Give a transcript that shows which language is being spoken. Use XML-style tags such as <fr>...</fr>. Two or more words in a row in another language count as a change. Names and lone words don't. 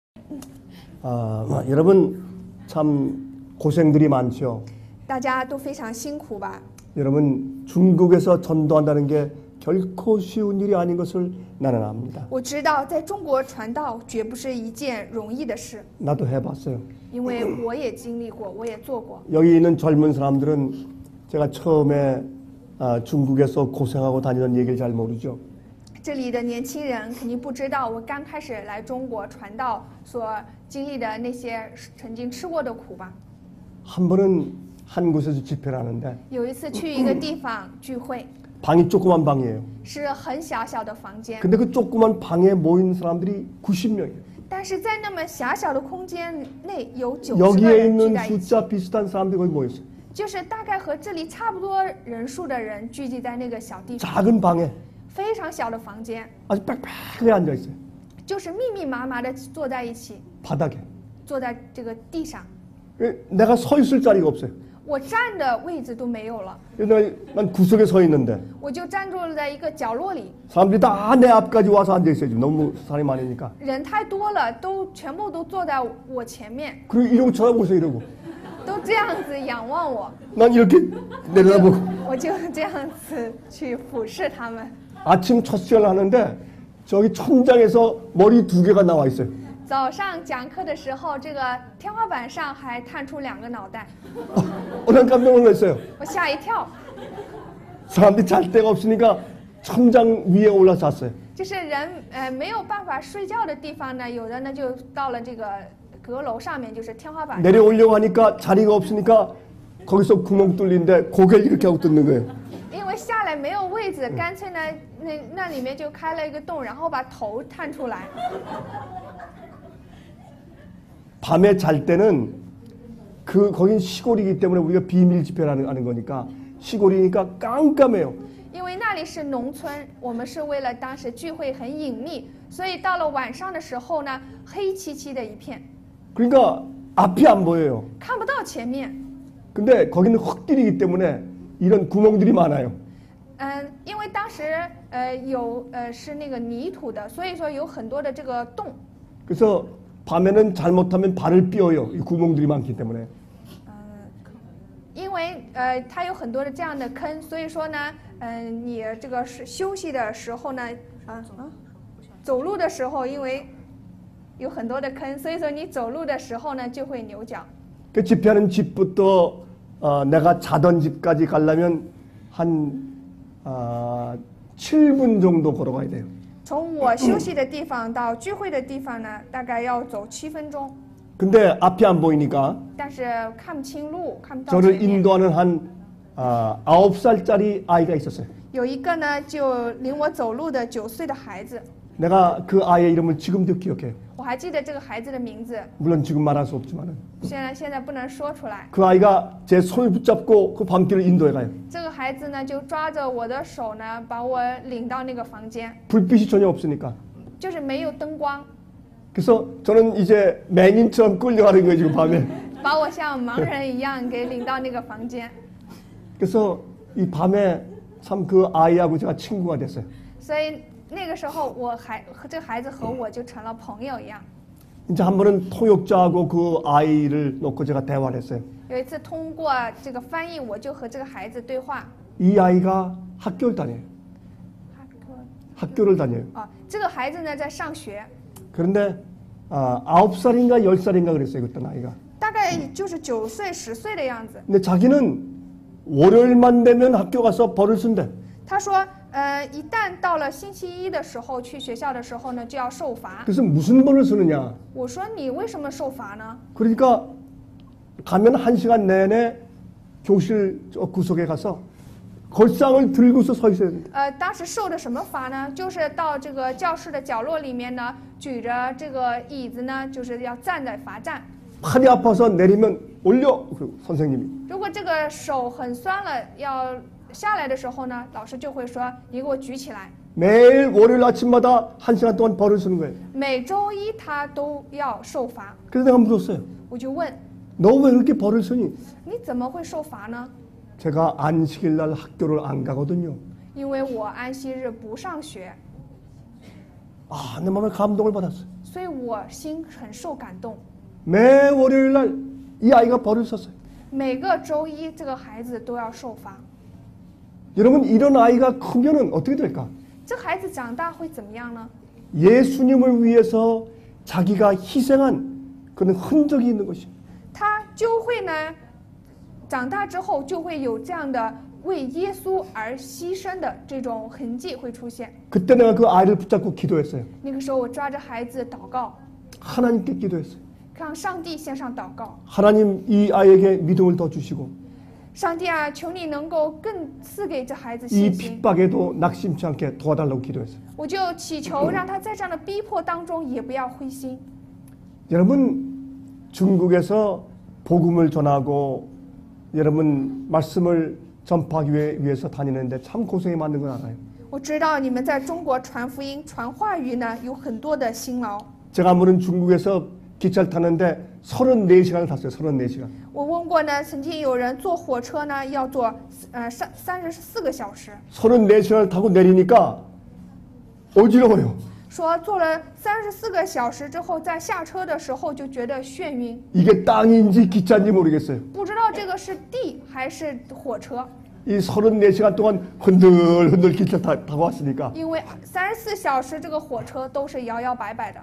<ko>여러분 참 고생들이 많죠.</ko> <zh>大家都非常辛苦吧？</zh> <ko>여러분 중국에서 전도한다는 게 결코 쉬운 일이 아닌 것을 나는 압니다.</ko> <zh>我知道在中国传道绝不是一件容易的事，</zh> <ko>나도 해봤어요.</ko> <zh>因为我也经历过，我也做过。</zh> <ko>여기 있는 젊은 사람들은 제가 처음에 중국에서 고생하고 다니던 얘기를 잘 모르죠.</ko> <zh>这里的年轻人肯定不知道，我刚开始来中国传道所经历的那些曾经吃过的苦吧。</zh> <ko>한 번은 한 곳에서 집회를 하는데</ko> <zh>有一次去一个地方聚会，</zh> <ko>방이 조그만 방이에요.</ko> <zh>是很小小的房间，</zh> <ko>근데 그 조그만 방에 모인 사람들이 90명이에요.</ko> <zh>但是在那么狭小的空间内有90个</zh> <ko>여기에</ko> <zh>人聚</zh> <ko>있는</ko> <zh>在一起，</zh> <ko>숫자 비슷한 사람들이 거기 모였어요.</ko> <zh>就是大概和这里差不多人数的人聚集在那个小地方，</zh> <ko>작은 방에</ko> <zh>非常小的房间，</zh> <ko>아주 빽빽하게 앉아 있어요.</ko> <zh>就是密密麻麻的坐在一起，</zh> <ko>바닥에.</ko> <zh>坐在这个地上，</zh> <ko>내가 서 있을 자리가 없어요.</ko> <zh>我站的位置都没有了，</zh> <ko>난 구석에 서 있는데</ko> <zh>我就站住了在一个角落里，</zh> <ko>사람들이 다 내 앞까지 와서 앉아 있어요. 지금 너무 사람이 많으니까.</ko> <zh>人太多了，全部都坐在我前面，</zh> <ko>그리고 이러고 쳐다보세요. 이러고.</ko> <zh>都这样子仰望我，</zh> <ko>난 이렇게 내려다보고</ko> <zh>我就这样子去俯视他们。</zh> <ko>아침 첫 시간을 하는데 저기 천장에서 머리 2개가 나와 있어요.</ko> <zh>早上讲课的时候，这个天花板上还探出2个脑袋，</zh> <ko>난 깜짝 놀랐어요.</ko> <zh>我吓一跳。</zh> <ko>사람들이 잘 데가 없으니까 천장 위에 올라서 잤어요.</ko> <zh>就是人没有办法睡觉的地方呢，有的呢就到了这个阁楼上面，就是天花板上。</zh> <ko>내려오려고 하니까 자리가 없으니까 거기서 구멍 뚫린데 고개 이렇게 하고 뜯는 거예요.</ko> <zh>因为下来没有位子，干脆呢那里面就开了一个洞，然后把头探出来。</zh> <ko>밤에 잘 때는 거긴 시골이기 때문에 우리가 비밀 집회를 하는 거니까 시골이니까 깜깜해요.</ko> <zh>因为那里是农村，我们是为了当时聚会很隐秘，所以到了晚上的时候呢，黑漆漆的一片，</zh> <ko>그러니까 앞이 안 보여요.</ko> <zh>看不到前面。</zh> <ko>근데 거기는 흙길이기 때문에 이런 구멍들이 많아요.</ko> <zh>因为当时是那个泥土的，所以说有很多的这个洞。</zh> <ko>그래서 밤에는 잘못하면 발을 삐어요. 이 구멍들이 많기 때문에.</ko> <zh>因为它有很多的这样的坑，所以说呢，你这个是休息的时候呢，走路的时候，因为有很多的坑，所以说你走路的时候呢就会扭脚。</zh> <ko>그 집회하는 집부터 내가 자던 집까지 가려면 한 7분 정도 걸어가야 돼요.</ko> <zh>从我休息的地方到聚会的地方呢，大概要走7分钟。</zh> <ko>근데 앞이 안 보이니까</ko> <zh>但是看不清路，看不到</zh> <ko>저를</ko> <zh>前面。</zh> <ko>인도하는 한 9살짜리 아이가 있었어요.</ko> <zh>有一个呢，就领我走路的9岁的孩子，</zh> <ko>내가 그 아이의 이름을 지금도 기억해요.</ko> <zh>我还记得这个孩子的名字，</zh> <ko>물론 지금 말할 수 없지만은</ko> <zh>现在不能说出来。</zh> <ko>그 아이가 제 손을 붙잡고 그 밤길을 인도해 가요.</ko> <zh>这个孩子呢，就抓着我的手呢，把我领到那个房间，</zh> <ko>불빛이 전혀 없으니까.</ko> <zh>就是没有灯光，</zh> <ko>그래서 저는 이제 맹인처럼 끌려가는 거예요 지금 밤에.</ko> <zh>把我像盲人一样给领到那个房间。</zh> <ko>그래서 이 밤에 참 그 아이하고 제가 친구가 됐어요.</ko> <zh>所以那个时候，这个孩子和我就成了朋友一样。</zh> <ko>이제 한 번은 통역자하고 그 아이를 놓고 제가 대화를 했어요.</ko> <zh>有一次通过这个翻译，我就和这个孩子对话。</zh> <ko>이 아이가 학교를 다녀요. 학교를 다녀요.</ko> <zh>这个孩子呢在上学，</zh> <ko>그런데 9살인가 10살인가 그랬어요 그때 나이가.</ko> <zh>大概就是9岁、10岁的样子。</zh> <ko>근데 자기는 월요일만 되면 학교 가서 벌을 쓴대.</ko> <zh>他说，一旦到了星期一的时候去学校的时候呢，就要受罚。</zh> <ko>그래서 무슨 벌을 쓰느냐?</ko> <zh>我说你为什么受罚呢？</zh> <ko>그러니까 가면 1시간 내내 교실 저 구석에 가서 걸상을 들고서 서 있어야 된다.</ko> <zh>当时受的什么罚呢？就是到这个教室的角落里面呢，举着这个椅子呢，就是要站在罚站。</zh> <ko>팔이 아파서 내리면 올려. 그 선생님이.</ko> <zh>如果这个手很酸了，要下来的时候呢，老师就会说你给我举起来。</zh> <ko>매일 월요일 아침마다 1시간 동안 벌을 쓰는 거예요.</ko> <zh>每周一他都要受罚。</zh> <ko>그래서 내가 물었어요.</ko> <zh>我就问</zh> <ko>너 왜 그렇게 벌을 쓰니?</ko> <zh>你怎么会受罚呢？</zh> <ko>제가 안식일 날 학교를 안 가거든요.</ko> <zh>因为我安息日不上学，</zh> <ko>내 마음에 감동을 받았어요.</ko> <zh>所以我心很受感动。</zh> <ko>매 월요일 날 이 아이가 벌을 썼어요.</ko> <zh>每个周一，这个孩子都要受罚。</zh> <ko>여러분 이런 아이가 크면은 어떻게 될까?</ko> <zh>这孩子长大会怎么样呢？</zh> <ko>예수님을 위해서 자기가 희생한 그런 흔적이 있는 것이.</ko> <zh>他就会呢，长大之后就会有这样的为耶稣而牺牲的这种痕迹会出现。</zh> <ko>그때 내가 그 아이를 붙잡고 기도했어요.</ko> <zh>那个时候，我抓着孩子祷告，</zh> <ko>하나님께 기도했어요.</ko> <zh>向上帝献上祷告。</zh> <ko>하나님 이 아이에게 믿음을 더 주시고</ko> <zh>上帝啊，求你能够更赐给这孩子</zh> <ko>이</ko> <zh>信心。</zh> <ko>핍박에도 낙심치 않게 도와달라고 기도했어요.</ko> <zh>我就祈求让他在这样的逼迫当中也不要灰心。</zh> <ko>여러분 중국에서 복음을 전하고 여러분 말씀을 전파하기 위해서 다니는데 참 고생이 많은 건 알아요.</ko> <zh>我知道你们在中国传福音、传话语呢，有很多的辛劳。</zh> <ko>제가 한번은 중국에서 기차를 탔는데 34시간을 탔어요. 34시간.</ko> <zh>我问过呢，曾经有人坐火车呢，要坐34个小时，</zh> <ko>34시간을 타고 내리니까 어지러워요.</ko> <zh>说坐了34个小时之后，在下车的时候就觉得眩晕，</zh> <ko>이게 땅인지 기차인지 모르겠어요.</ko> <zh>不知道这个是地还是火车，</zh> <ko>이 34시간 동안 흔들흔들 기차 타고 왔으니까</ko> <zh>因为34小时这个火车都是摇摇摆摆的，</zh>